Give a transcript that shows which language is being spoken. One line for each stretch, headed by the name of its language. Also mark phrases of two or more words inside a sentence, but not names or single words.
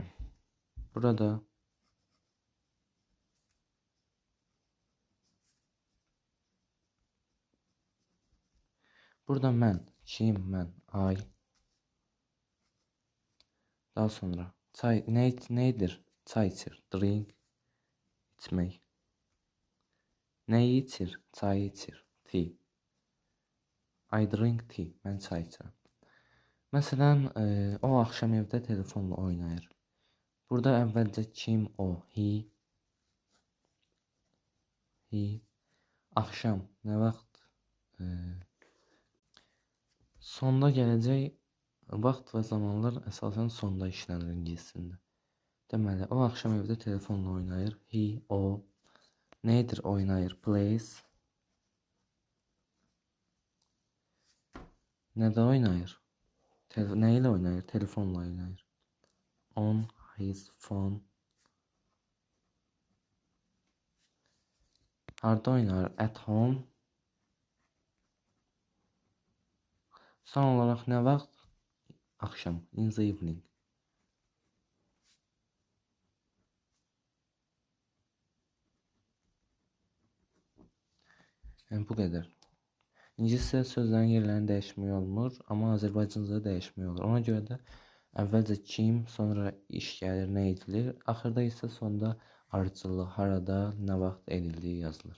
Azerbaijani: Burada mən, kim, mən, ay. Daha sonra çay nə edir? Çay içir. Drink, içmək. Nəyi içir? Çayı içir.
English: Tea. I drink tea.
Azerbaijani: Mən çay içirəm. Məsələn, o axşam evdə telefonla oynayır. Burada əvvəlcə kim, o, he. Axşam, nə vaxt? Sonda gələcək vaxt və zamanlar əsasən sonda işlənir ingilis dilində. Deməli, o axşam evdə telefonla oynayır. He, o. Nə edir? Oynayır. Plays. Nədə oynayır? Nə ilə oynayır? Telefonla oynayır.
English: On his phone.
Azerbaijani: Harda oynayır?
English: At home.
Azerbaijani: Son olaraq nə vaxt? Axşam.
English: In the evening.
Azerbaijani: Yəni bu qədər. İngiliscə sözlərin yerlərini dəyişmək olmur, amma Azərbaycanca dəyişmək olur. Ona görə də əvvəlcə kim, sonra iş gəlir, nə edilir, axırda isə sonda ardıcıllıq, harada, nə vaxt edildiyi yazılır.